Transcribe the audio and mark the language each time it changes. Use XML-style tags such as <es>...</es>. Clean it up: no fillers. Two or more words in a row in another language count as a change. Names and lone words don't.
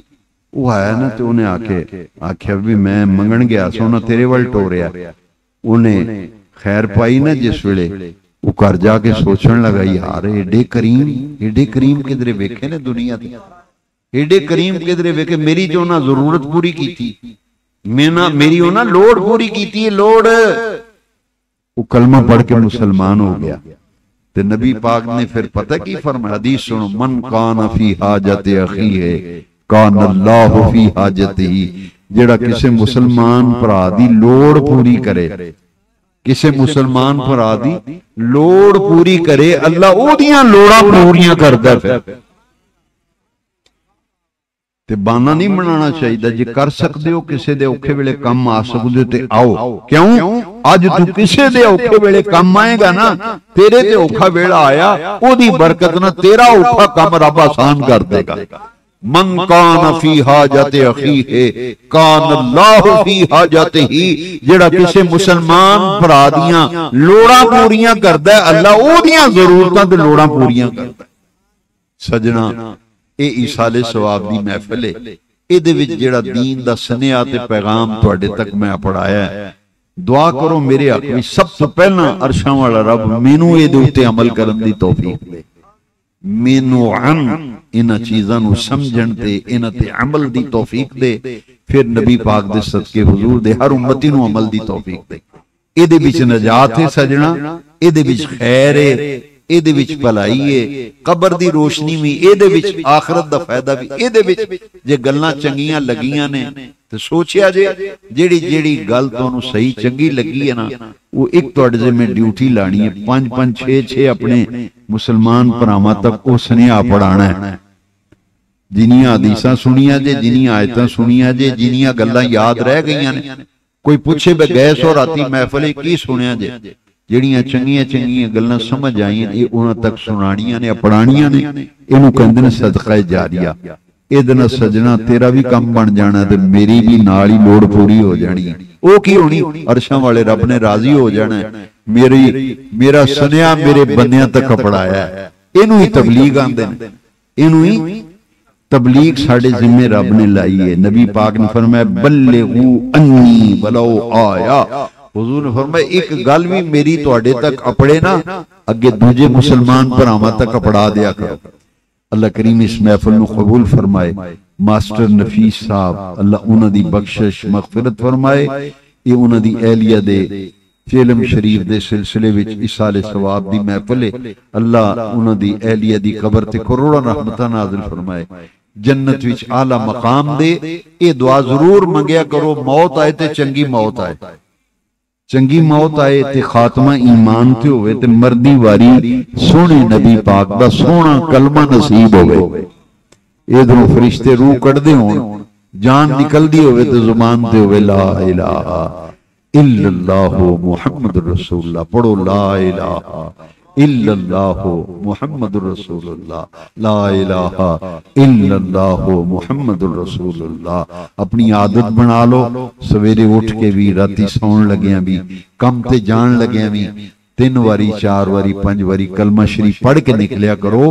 <pa>وہ آیا نا تو انہیں آکے آکھیا بھی میں منگن گیا سو نا تیرے ول ٹوریا، انہیں خیر پائی نا جس ویلے، وہ گھر جاکے سوچنے لگا یار ایڈے کریم کدھرے ویکھے نے دنیا دی، ایڈے کریم کدھرے ویکھے، میری جو نا ضرورت پوری کی تھی، میری نا لوڑ پوری کی تھی، لوڑ.</pa> <ur>وہ کلمہ پڑھ کے مسلمان ہو گیا.</ur> <pa>تے نبی پاک نے پھر پتہ کی فرمایا، حدیث سنو,</pa> <ar>من كان في حاجة أخيه كان الله في حاجته.</ar> <pa>جیڑا کسی مسلمان بھرا دی لوڑ پوری کرے، کسی مسلمان بھرا دی لوڑ پوری کرے، اللہ اودیاں لوڑاں پوریاں کردا. پھر تے بہانہ نہیں بنانا چاہیے، جے کر سکتے ہو کسی دے اوکھے ویلے کام آ سکتے تے آؤ. کیوں? اج تو کسی دے اوکھے ویلے کام آئے گا نا، تیرے تے اوکھا ویلا آیا، اودی برکت نا تیرا اوکھا کام رب آسان کر دے گا.</pa> <ar>من كان في حاجة أخيه كان الله في حاجته.</ar> <pa>جیڑا کسی مسلمان بھرا دیاں لوڑاں پوریاں کردا ہے، اللہ اودیاں ضرورتاں تے لوڑاں پوریاں کردا ہے. سجنا یہ ایصال ثواب دی محفل ہے، ایہدے وچ جیڑا دین دا سنیہا تے پیغام تہاڈے تک میں پڑھایا ہے, دعا کرو میرے حق میں سب تو پہلا عرشاں والا رب مینوں اے دے اتے عمل کرن دی توفیق دے، مینوں عن انہاں چیزاں نو سمجھن تے انہاں تے عمل دی توفیق دے، پھر نبی پاک دے صدقے حضور دے ہر امتی نو عمل دی توفیق دے۔ اے دے وچ نجات ہے سجنا، اے دے وچ خیر ہے، اے دے وچ بھلائی ہے، قبر دی روشنی بھی اے دے وچ، آخرت دا فائدہ بھی اے دے وچ۔ جے گلاں چنگیاں لگیاں نے تے سوچیا جے جیڑی گل تانوں صحیح چنگی لگی ہے نا، وہ ایک تواڈے ذمہ ڈیوٹی لانی ہے، 5 6 اپنے مسلمان بھراواں تک او سنیا پڑھانا ہے۔ جنیاں حدیثاں سنیاں جے، جنیاں آیتاں سنیاں جے، جنیاں گلاں یاد رہ گئیاں نے، کوئی پوچھے بے گئے سو راتی محفل کی سنیا جے، جڑیاں چنگیاں گلاں سمجھ آئیں یہ انہاں تک سنانیاں نے، پڑھانیاں نے، اینوں کہندے نے صدقہ جاریہ۔ اے دن سجنا تیرا بھی کم بن جانا تے میری بھی نال ہی لوڑ پوری ہو جانی ہے۔ او کی ہونی؟ عرشاں والے رب نے راضی ہو جانا ہے، میرا سنیا میرے بندیاں تک پڑھایا ہے۔ اینوں ہی تبلیغ آندے نے، اینوں ہی تبلیغ ساڑھے ذمہ رب نے لائی ہے۔ نبی پاک نے فرمایا</pa> <ar>بلغو انی ولو آیا،</ar> <pa>حضور نے فرمایا ایک گل بھی میری تواڈے تک اپڑے نا، اگے دوجے مسلمان بھراواں تک اپڑا دیا کرو۔ اللہ کریم اس محفل نو قبول فرمائے۔ ماسٹر نفیس صاحب اللہ انہاں دی بخشش مغفرت فرمائے، یہ انہاں دی اہلیہ دے فلم شریف دے سلسلے وچ ایصال ثواب دی محفل ہے، اللہ انہاں دی اہلیہ دی قبر تے کروڑاں رحمتاں نازل فرمائے، جنت وچ اعلی مقام دے۔ اے دعا ضرور منگیا کرو، موت آئے تے چنگی موت آئے، چنگی موت آئے تے خاتمہ ایمان تے ہوئے تے مردی واری سونے نبی پاک دا سونا کلمہ نصیب ہوئے، ادھروں فرشتے روح کٹ دے ہون، جان نکل دی ہوئے تے زبان تے ہوئے</pa> <ar>لا الہ الا اللہ محمد رسول اللہ،</ar> <pa>پڑھو</pa> <ar>لا الہ الا اللہ محمد رسول اللہ، لا الہ الا اللہ محمد رسول اللہ۔</ar> <pa>اپنی عادت بنا لو، سویرے اٹھ کے بھی، راتی سون لگیاں بھی، کم تے جان لگیاں بھی 3 واری 4 واری 5 واری کلمہ شریف پڑھ کے نکلیا کرو۔</pa>